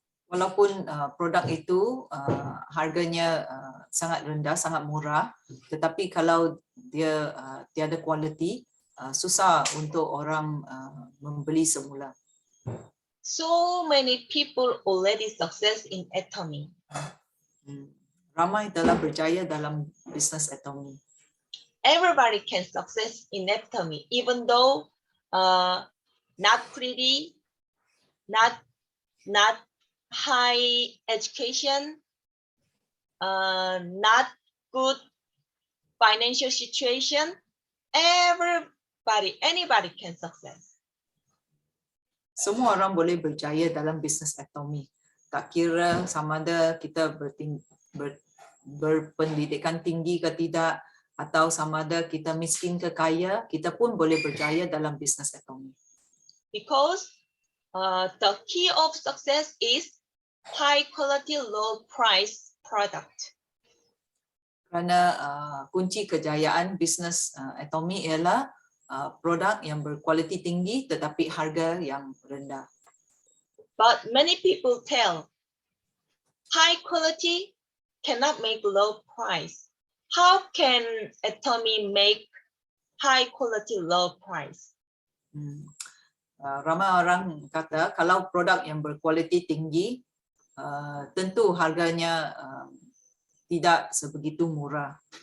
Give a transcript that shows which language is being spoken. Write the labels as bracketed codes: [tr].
[ms] Walaupun produk itu harganya sangat rendah, sangat murah, tetapi kalau dia tiada kualiti, susah untuk orang membeli semula. [en] So many people already success in atomic. [ms] Ramai telah berjaya dalam bisnes atomi. [en] Everybody can success in atomic, even though not pretty, not high education, not good financial situation. Anybody can success. [ms] Semua orang boleh berjaya dalam bisnes atomi. Tak kira sama ada kita berpendidikan tinggi ke tidak, atau sama ada kita miskin ke kaya, kita pun boleh berjaya dalam bisnes atomi. [en] Because the key of success is high quality, low price product. [ms] Kerana kunci kejayaan bisnes atomi ialah produk yang berkualiti tinggi tetapi harga yang rendah. [en] But many people tell high quality cannot make low price. How can atomic make high quality, low price? [ms] Ramai orang kata kalau produk yang berkualiti tinggi, tentu harganya tidak sebegitu murah.